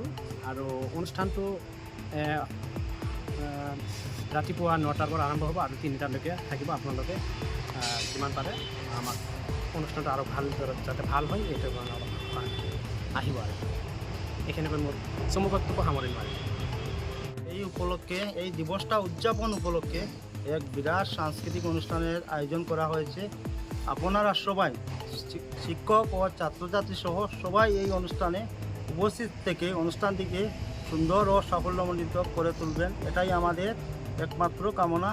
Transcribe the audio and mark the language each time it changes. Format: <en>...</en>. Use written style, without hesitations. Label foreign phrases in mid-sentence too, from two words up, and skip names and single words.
<as>আৰু অনুষ্ঠানটো ৰাতিপুৱা 9টাৰ পৰা আৰম্ভ হ'ব আৰু 3টালৈকে থাকিব। আপোনালোকে যিমান পাৰে আমাক অনুষ্ঠানটো আৰু ভাল যাতে ভাল হয় এইটো কাৰণে অলপ আহিব। আৰু এইখিনিকৈ মোৰ চমু বক্তব্য সামৰি মাৰিম।</as> <bn>এই উপলক্ষে এই দিবসটা উদযাপন উপলক্ষে এক বিরাট সাংস্কৃতিক অনুষ্ঠানের আয়োজন করা হয়েছে। আপনারা সবাই শিক্ষক ও ছাত্রছাত্রী সহ সবাই এই অনুষ্ঠানে উপস্থিত থেকে অনুষ্ঠানটিকে সুন্দর ও সাফল্যমণ্ডিত করে তুলবেন, এটাই আমাদের একমাত্র কামনা।</bn>